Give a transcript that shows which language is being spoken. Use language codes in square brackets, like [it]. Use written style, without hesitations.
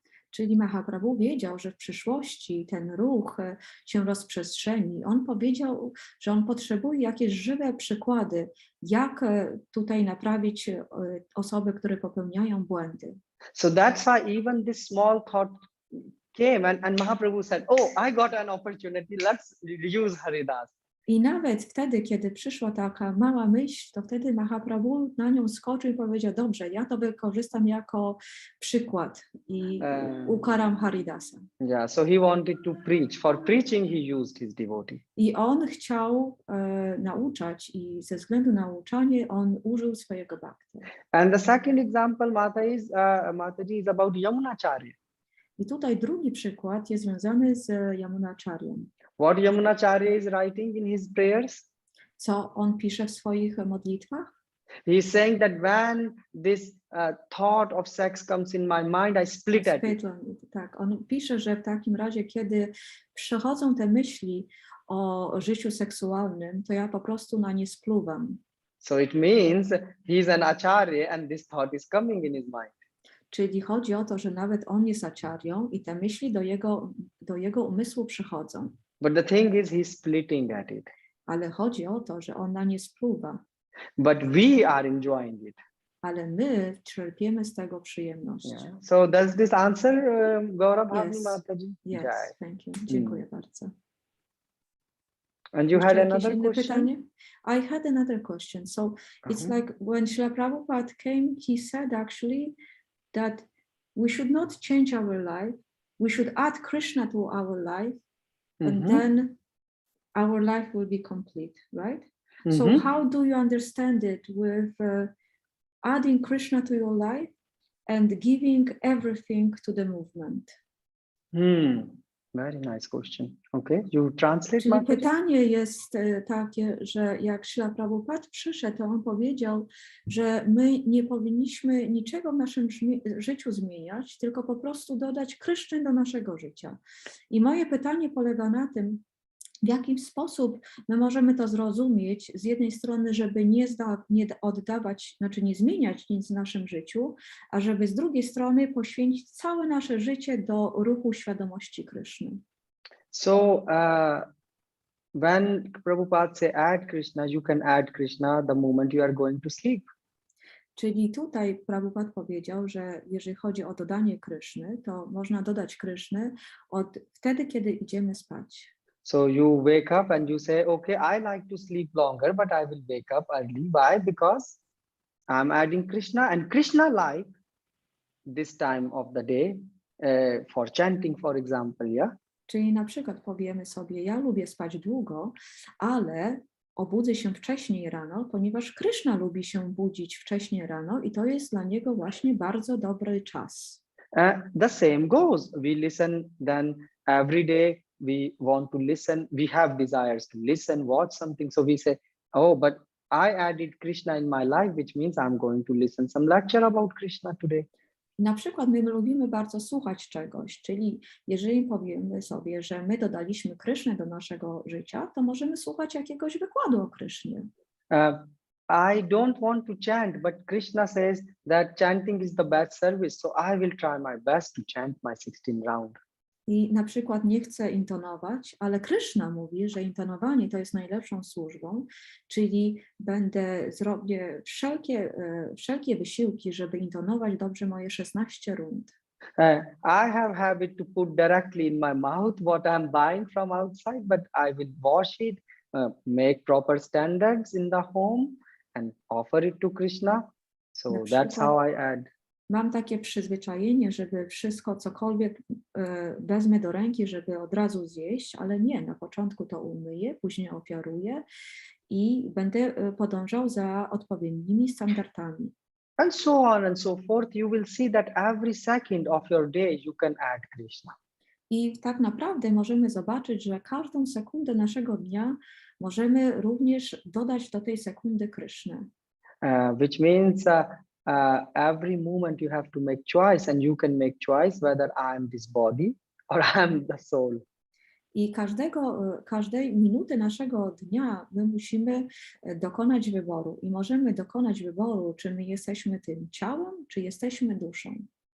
[pl] Czyli Mahaprabhu wiedział, że w przyszłości ten ruch się rozprzestrzeni. On powiedział, że on potrzebuje jakieś żywe przykłady, jak tutaj naprawić osoby, które popełniają błędy. [en] So that's why even this small thought came and Mahaprabhu said, oh, I got an opportunity, let's use Haridas. [pl] I nawet wtedy, kiedy przyszła taka mała myśl, to wtedy Mahaprabhu na nią skoczył i powiedział, dobrze, ja to wykorzystam jako przykład i ukaram Haridasa. [en] Yeah, so he wanted to preach. For preaching he used his devotee. [pl] I on chciał nauczać i ze względu na nauczanie on użył swojego bhakti. [en] And the second example, Mataji, is about Yamunacharya. [pl] I tutaj drugi przykład jest związany z Yamunacharyem. [en] What Yamunacharya is writing in his prayers? [pl] Co on pisze w swoich modlitwach? [en] He is saying that when this thought of sex comes in my mind, I split at it. [pl] Tak, on pisze, że w takim razie, kiedy przychodzą te myśli o życiu seksualnym, to ja po prostu na nie spluwam. [en] So it means he's an acharya and this thought is coming in his mind. [pl] Czyli chodzi o to, że nawet on jest acharyą i te myśli do jego umysłu przychodzą. [en] But the thing is, he's splitting at it. [pl] Ale chodzi o to, że on na nie spluwa. [en] But we are enjoying it. [pl] Ale my czerpiemy z tego przyjemność. [en] Yeah. So does this answer, Gaurav Bhavni Mataji? Yes, thank you. [pl] Dziękuję bardzo. [en] And you had another question? [pl] Pytanie? [en] I had another question. So it's like when Srila Prabhupada came, he said actually that we should not change our life. We should add Krishna to our life. And then our life will be complete, right? So how do you understand it with adding Krishna to your life and giving everything to the movement? Very nice question. Okay, you translate. [pl] Czyli pytanie jest takie, że jak Srila Prabhupada przyszedł, to on powiedział, że my nie powinniśmy niczego w naszym życiu zmieniać, tylko po prostu dodać Kryszny do naszego życia. I moje pytanie polega na tym, w jaki sposób my możemy to zrozumieć, z jednej strony, żeby nie oddawać, znaczy nie zmieniać nic w naszym życiu, a żeby z drugiej strony poświęcić całe nasze życie do ruchu świadomości Kryszny. [en] So when Prabhupada say add Krishna, you can add Krishna the moment you are going to sleep. [pl] Czyli tutaj Prabhupada powiedział, że jeżeli chodzi o dodanie Kryszny, to można dodać Kryszny wtedy, kiedy idziemy spać. [en] So you wake up and you say, okay, I like to sleep longer, but I will wake up early. Why? Because I'm adding Krishna, and Krishna like this time of the day for chanting, for example, yeah? [pl] Czyli na przykład powiemy sobie, ja lubię spać długo, ale obudzę się wcześniej rano, ponieważ Kryszna lubi się budzić wcześniej rano i to jest dla niego właśnie bardzo dobry czas. [en] The same goes. We listen then every day. We want to listen. We have desires to listen, watch something. So we say, oh, but I added Krishna in my life, which means I'm going to listen some lecture about Krishna today. [pl] Na przykład my lubimy bardzo słuchać czegoś, czyli jeżeli powiemy sobie, że my dodaliśmy Krysznę do naszego życia, to możemy słuchać jakiegoś wykładu o Krysznie. [en] I don't want to chant, but Krishna says that chanting is the best service, so I will try my best to chant my 16 round. [pl] I na przykład nie chcę intonować, ale Kryszna mówi, że intonowanie to jest najlepszą służbą, czyli zrobię wszelkie wysiłki, żeby intonować dobrze moje 16 rund. [en] I have habit to put directly in my mouth what I'm buying from outside, but I will wash it, make proper standards in the home and offer it to Krishna. So that's how I add. [pl] Mam takie przyzwyczajenie, żeby wszystko, cokolwiek wezmę do ręki, żeby od razu zjeść, ale nie, na początku to umyję, później ofiaruję i będę podążał za odpowiednimi standardami. [en] And so on and so forth. You will see that every second of your day you can add Krishna. [pl] I tak naprawdę możemy zobaczyć, że każdą sekundę naszego dnia możemy również dodać do tej sekundy Krysznę. [en] Which means every moment you have to make choice, and you can make choice whether I am this body or I am the soul. [pl] I każdej minuty naszego dnia my musimy dokonać wyboru i możemy dokonać wyboru, czy my jesteśmy tym ciałem, czy jesteśmy duszą.